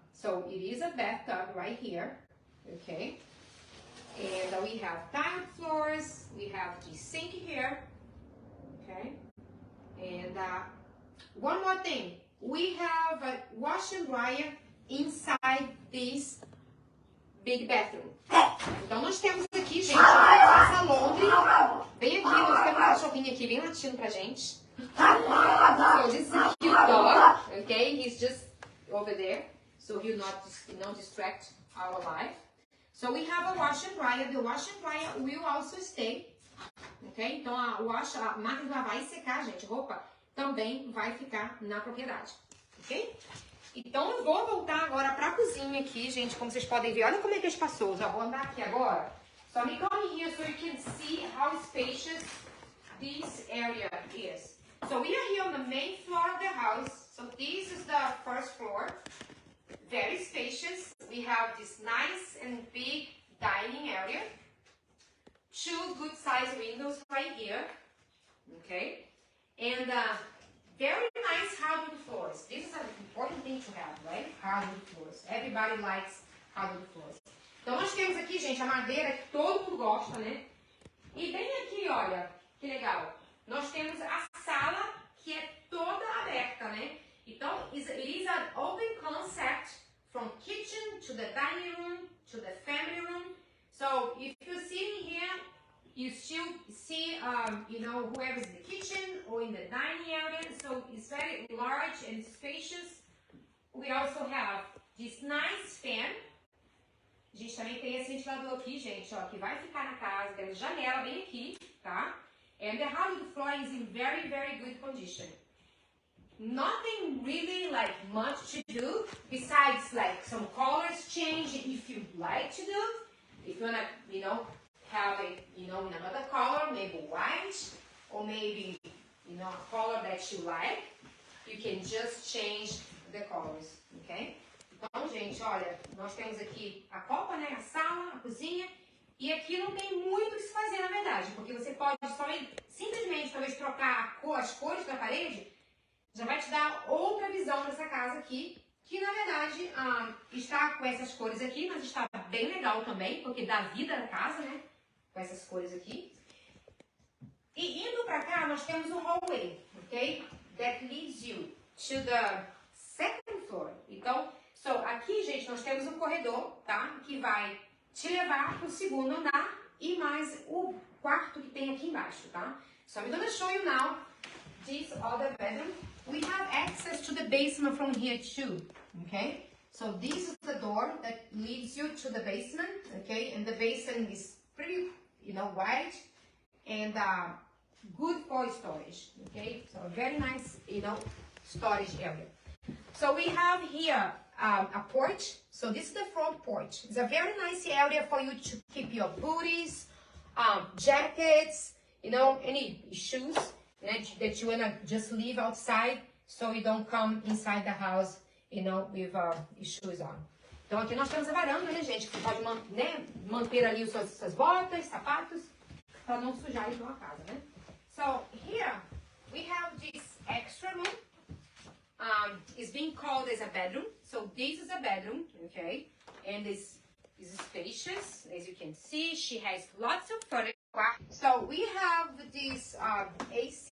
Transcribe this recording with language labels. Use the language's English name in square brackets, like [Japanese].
[English] So it is a bathtub right here, okay? And we have tiled floors. We have the sink here, okay? And one more thing, we have a wash and dryer inside this big bathroom. [Portuguese] Então, nós temos aqui, gente, essa Londres. Bem aqui, nós temos um cachorrinho aqui, bem latindo pra gente. [English] So, this is a cute dog, okay? He's just over there, so he'll not distract our life. So, we have a wash and dryer. The wash and dryer will also stay, okay? [Portuguese] Então, a máquina de lavar e secar, gente, roupa, também vai ficar na propriedade, ok? Então, eu vou voltar agora para a cozinha aqui, gente, como vocês podem ver. Olha como é que é espaçoso. Eu vou andar aqui agora. [English] So, me come here so you can see how spacious this area is. So, we are here on the main floor of the house. So, this is the first floor. Very spacious. We have this nice and big dining area. 2 good-sized windows right here. Okay? And very nice hardwood floors. This is an important thing to have, right? Hardwood floors. Everybody likes hardwood floors. [Portuguese] Então, nós temos aqui, gente, a madeira que todo mundo gosta, né? E bem aqui, olha, que legal. Nós temos a sala que é toda aberta, né? [English] Então, it is an open concept from kitchen to the dining room to the family room. So, if you're sitting here, you still see, you know, whoever's in the kitchen or in the dining area. So it's very large and spacious. We also have this nice fan. [Portuguese] A gente também tem esse ventilador aqui, gente, ó, que vai ficar na casa. Tem uma janela bem aqui, tá? [English] And the hardwood floor is in very, very good condition. Nothing really like much to do besides like some colors change if you'd like to do. If you wanna, you know, have it, you know, in another color, maybe white, or maybe, you know, a color that you like, you can just change the colors, okay? [Portuguese] Então, gente, olha, nós temos aqui a copa, né, a sala, a cozinha, e aqui não tem muito o que se fazer, na verdade, porque você pode simplesmente, talvez, trocar as cores da parede, já vai te dar outra visão dessa casa aqui, que, na verdade, está com essas cores aqui, mas está bem legal também, porque dá vida à casa, né? Com essas cores aqui. E indo pra cá, nós temos um hallway, ok? [English] That leads you to the second floor. [Portuguese] Então, aqui, gente, nós temos um corredor, tá? Que vai te levar pro segundo andar e mais o quarto que tem aqui embaixo, tá? [English] So, I'm gonna show you now this other bedroom. We have access to the basement from here too, okay? So, this is the door that leads you to the basement, okay? And the basement is pretty, you know, wide and good for storage, okay? So, a very nice, you know, storage area. So, we have here a porch. So, this is the front porch. It's a very nice area for you to keep your booties, jackets, you know, any shoes that you want to just leave outside so you don't come inside the house, you know, with shoes on. [Portuguese] Então, aqui nós temos a varanda, né, gente? Que você pode manter ali suas botas, sapatos, para não sujar então a casa, né? [English] So, here we have this extra room. It's being called as a bedroom. So, this is a bedroom, okay? And this is spacious. As you can see, she has lots of furniture. So, we have this AC.